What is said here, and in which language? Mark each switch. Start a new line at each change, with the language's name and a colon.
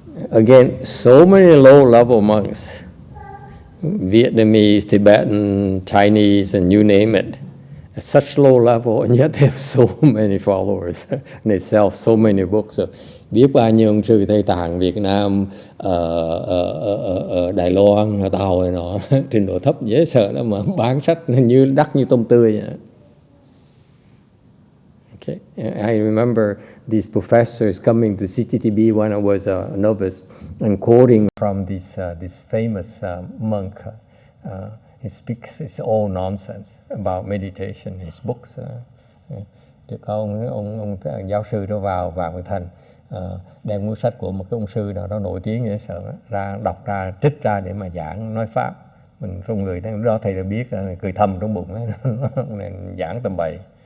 English: Again, so many low-level monks, Vietnamese, Tibetan, Chinese, and you name it, at such low level, and yet they have so many followers. And they sell so many books.
Vietnamese: So, biết bao nhiêu ông sư Tây Tạng, Việt Nam, ở Đài Loan, ở Tàu này nọ, trình độ thấp dễ sợ lắm mà bán sách như đắt như tôm tươi vậy.
English: Okay. I remember these professors coming to CTTB when I was a novice and quoting from this famous monk. He speaks his all nonsense about meditation, his books.
Vietnamese: Thì có ông giáo sư đó vào Vạn Thành, đem cuốn sách của một cái ông sư nào đó nổi tiếng dễ sợ ra đọc ra trích ra để mà giảng nói pháp. Mình trong người đó thầy đã biết, cười thầm trong bụng giảng tầm bậy.